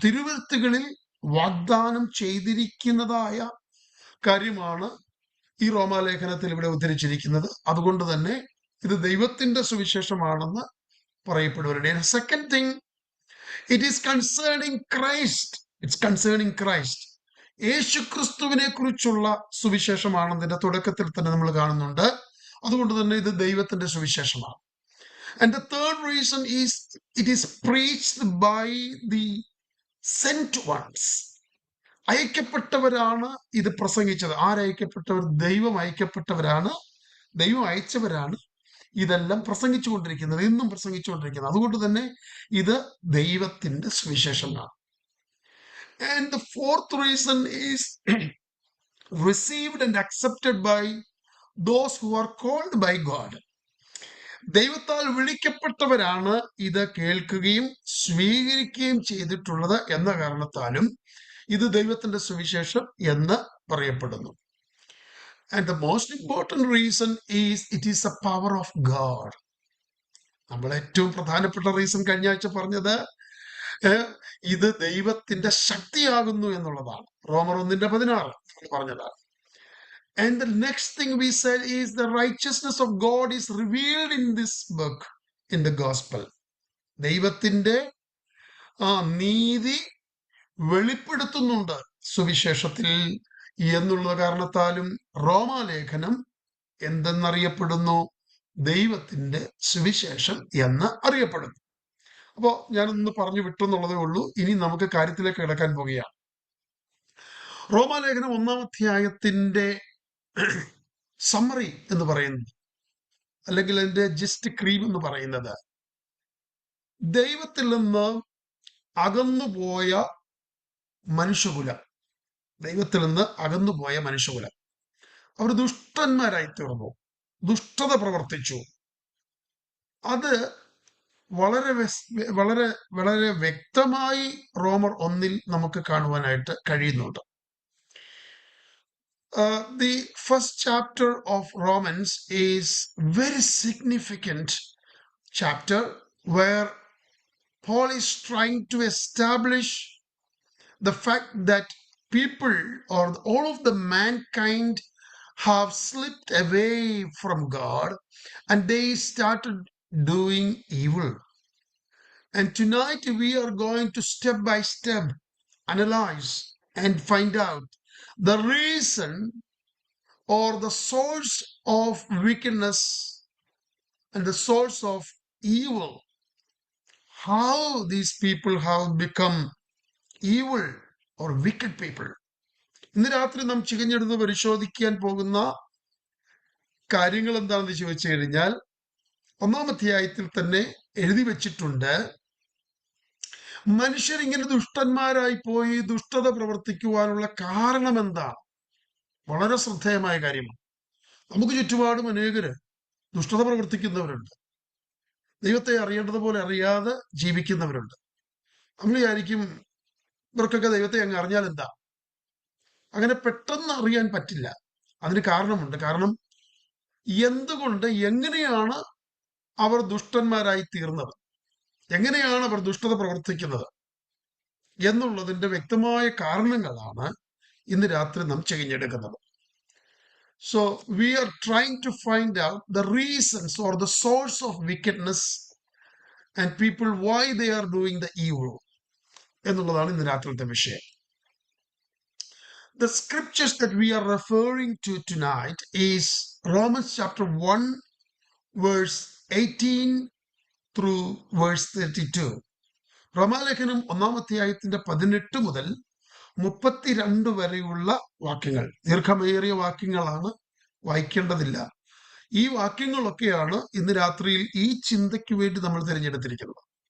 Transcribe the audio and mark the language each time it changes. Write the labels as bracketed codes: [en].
[ml] തിരുവെഴുത്തുകളിൽ വാഗ്ദാനം ചെയ്തിരിക്കുന്നതായ കാര്യമാണ് ഈ റോമാലേഖനത്തിൽ ഇവിടെ ഉദ്ധരിച്ചിരിക്കുന്നത്. അതുകൊണ്ട് തന്നെ ഇത് ദൈവത്തിന്റെ സുവിശേഷമാണെന്ന് പറയപ്പെടുവരുടെ. [en] Second thing, it is concerning Christ. It's concerning Christ. [ml] യേശു ക്രിസ്തുവിനെ കുറിച്ചുള്ള സുവിശേഷമാണെന്നതിന്റെ തുടക്കത്തിൽ തന്നെ നമ്മൾ കാണുന്നുണ്ട്. അതുകൊണ്ട് തന്നെ ഇത് ദൈവത്തിന്റെ സുവിശേഷമാണ്. [en] And the third reason is it is preached by the sent ones. [ml] അയക്കപ്പെട്ടവരാണ് ഇത് പ്രസംഗിച്ചത്. ആരയക്കപ്പെട്ടവർ? ദൈവം അയക്കപ്പെട്ടവരാണ്, ദൈവം അയച്ചവരാണ് ഇതെല്ലാം പ്രസംഗിച്ചുകൊണ്ടിരിക്കുന്നത്, ഇന്നും പ്രസംഗിച്ചുകൊണ്ടിരിക്കുന്നത്. അതുകൊണ്ട് തന്നെ ഇത് ദൈവത്തിന്റെ സുവിശേഷമാണ്. [en] And the fourth reason is received and accepted by those who are called by God. [ml] ദൈവത്താൽ വിളിക്കപ്പെട്ടവരാണ് ഇത് കേൾക്കുകയും സ്വീകരിക്കുകയും ചെയ്തിട്ടുള്ളത് എന്ന കാരണത്താലും ഇത് ദൈവത്തിന്റെ സുവിശേഷം എന്ന് പറയപ്പെടുന്നു. [en] And the most important reason is it is a power of God. [ml] നമ്മൾ ഏറ്റവും പ്രധാനപ്പെട്ട റീസൺ കഴിഞ്ഞ ആഴ്ച പറഞ്ഞത് ഇത് ദൈവത്തിന്റെ ശക്തിയാകുന്നു എന്നുള്ളതാണ്. റോമർ 1:16 പറഞ്ഞതാണ്. [en] And the next thing we said is the righteousness of God is revealed in this book, in the gospel. [ml] ദൈവത്തിന്റെ നീതി വെളിപ്പെടുത്തുന്നുണ്ട് സുവിശേഷത്തിൽ എന്നുള്ള കാരണത്താലും റോമാലേഖനം എന്തെന്നറിയപ്പെടുന്നു? ദൈവത്തിന്റെ സുവിശേഷം എന്ന് അറിയപ്പെടുന്നു. അപ്പോ ഞാനൊന്ന് പറഞ്ഞു വിട്ടെന്നുള്ളതേ ഉള്ളൂ. ഇനി നമുക്ക് കാര്യത്തിലേക്ക് കിടക്കാൻ പോകുകയാണ്. റോമാലേഖനം 1-ാം അധ്യായത്തിന്റെ സമ്മറി എന്ന് പറയുന്നത്, അല്ലെങ്കിൽ അതിന്റെ ജസ്റ്റ് ക്രീം എന്ന് പറയുന്നത്, ദൈവത്തിൽ നിന്ന് അകന്നുപോയ മനുഷ്യകുലം, ദൈവത്തിൽ നിന്ന് അകന്നുപോയ മനുഷ്യകുലം അവർ ദുഷ്ടന്മാരായി തീർന്നു, ദുഷ്ടത പ്രവർത്തിച്ചു. അത് വളരെ വളരെ വളരെ വ്യക്തമായി റോമർ 1-ൽ നമുക്ക് കാണുവാനായിട്ട് കഴിയുന്നുണ്ട്. [en] The first chapter of Romans is very significant chapter where Paul is trying to establish the fact that people or all of the mankind have slipped away from God and they started doing evil. And tonight we are going to step by step analyze and find out the reason or the source of wickedness and the source of evil, how these people have become evil or wicked people. [ml] ഇന്ന് രാത്രി നാം ചികഞ്ഞെടുത്ത് പരിശോധിക്കാൻ പോകുന്ന കാര്യങ്ങൾ എന്താണെന്ന് ചോദിച്ചു കഴിഞ്ഞാൽ 1-ാം അധ്യായത്തിൽ തന്നെ എഴുതി വെച്ചിട്ടുണ്ട്, മനുഷ്യരിങ്ങനെ ദുഷ്ടന്മാരായി പോയി ദുഷ്ടത പ്രവർത്തിക്കുവാനുള്ള കാരണം എന്താണ്? വളരെ ശ്രദ്ധേയമായ കാര്യമാണ്. നമുക്ക് ചുറ്റുപാടും അനേകര് ദുഷ്ടത പ്രവർത്തിക്കുന്നവരുണ്ട്, ദൈവത്തെ അറിയേണ്ടതുപോലെ അറിയാതെ ജീവിക്കുന്നവരുണ്ട്. നമ്മൾ വിചാരിക്കും ഇവർക്കൊക്കെ ദൈവത്തെ അങ്ങ് അറിഞ്ഞാൽ എന്താ? അങ്ങനെ പെട്ടെന്ന് അറിയാൻ പറ്റില്ല. അതിന് കാരണമുണ്ട്. കാരണം എന്തുകൊണ്ട്, എങ്ങനെയാണ് അവർ ദുഷ്ടന്മാരായി തീർന്നത്, എങ്ങനെയാണ് അവർ ദുഷ്ടത പ്രവർത്തിക്കുന്നത് എന്നുള്ളതിന്റെ വ്യക്തമായ കാരണങ്ങളാണ് ഇന്ന് രാത്രി നാം ചികഞ്ഞെടുക്കുന്നത്. [en] So we are trying to find out the reasons or the source of wickedness and people why they are doing the evil [ml] എന്നുള്ളതാണ് ഇന്ന് രാത്രിത്തെ വിഷയം. [en] The scriptures that we are referring to tonight is Romans chapter 1 verse 18 through verse 32. [ml] റോമാലേഖനം 1-ാം അധ്യായത്തിന്റെ 18 മുതൽ 32 വരെയുള്ള വാക്യങ്ങൾ, ദീർഘമേറിയ വാക്യങ്ങളാണ്, വായിക്കേണ്ടതില്ല. ഈ വാക്യങ്ങളൊക്കെയാണ് ഇന്ന് രാത്രിയിൽ ഈ ചിന്തയ്ക്ക് വേണ്ടി നമ്മൾ തിരഞ്ഞെടുത്തിരിക്കുന്നത്.